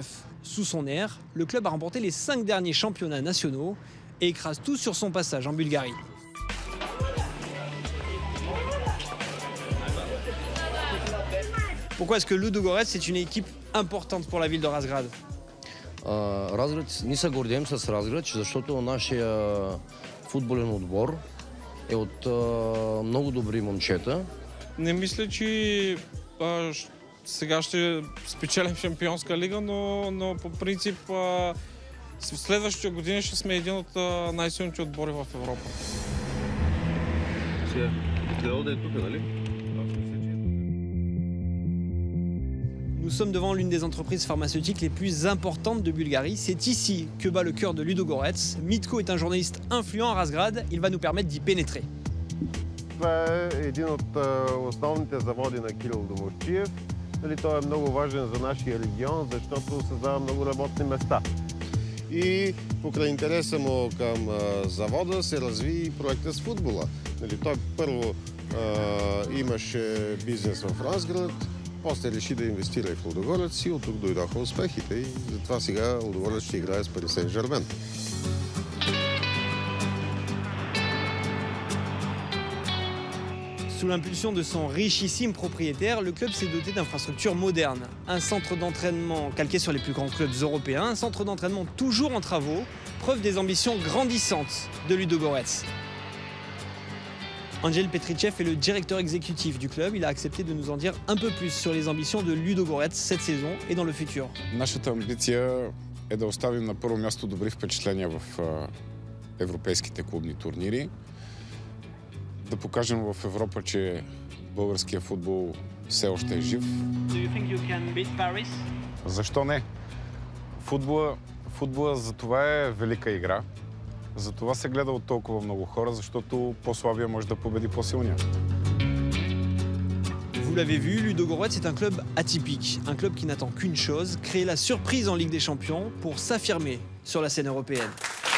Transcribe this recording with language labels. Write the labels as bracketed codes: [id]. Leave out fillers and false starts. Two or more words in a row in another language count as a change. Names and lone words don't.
[fr] Sous son aire, le club a remporté les 5 derniers championnats nationaux et écrase tout sur son passage en Bulgarie. Pourquoi est-ce que Ludogorets est une équipe importante pour la ville de Razgrad? [bg] Разград, ние се гордеем с Разград, защото нашия футболен отбор е от много добри момчета. Не мисля, че сега ще спечелим Шампионска лига, но по принцип в следващите години ще сме един от най-силните отбори в Европа. Следва да е тук, нали? [fr] Nous sommes devant l'une des entreprises pharmaceutiques les plus importantes de Bulgarie. C'est ici que bat le cœur de Ludogorets. Mitko est un journaliste influent à Razgrad. Il va nous permettre d'y pénétrer. [bg] Това е един от основните заводи на Кирил Домусчиев. Той е много важен за нашия регион, защото създава много работни места. И покрай интереса му към завода се разви проекта с футбола. Той първо имаше бизнес в Разград, после реши да инвестира и в Лудогорец и от тук дойдоха успехите и затова сега Лудогорец ще играе с Пари Сен-Жермен. [fr] Sous l'impulsion de son richissime propriétaire, le club s'est doté d'infrastructures modernes. Un centre d'entraînement calqué sur les plus grands clubs européens, un centre d'entraînement toujours en travaux, preuve des ambitions grandissantes de Ludogorets. Angel Petrichev est le directeur exécutif du club. Il a accepté de nous en dire un peu plus sur les ambitions de Ludogorets cette saison et dans le futur. [bg] Нашата амбиция е да оставим на първо място добри впечатления в европейските клубни турнири. Да покажем в Европа, че българския футбол все още е жив. Защо не? Футбола за това е велика игра. За това се гледа от толкова много хора, защото по-слабия може да победи по-силния. [fr] Vous l'avez vu, Ludogorets est un club atypique, un club qui n'attend qu'une chose, créer la surprise en Ligue des Champions pour s'affirmer sur la scène européenne.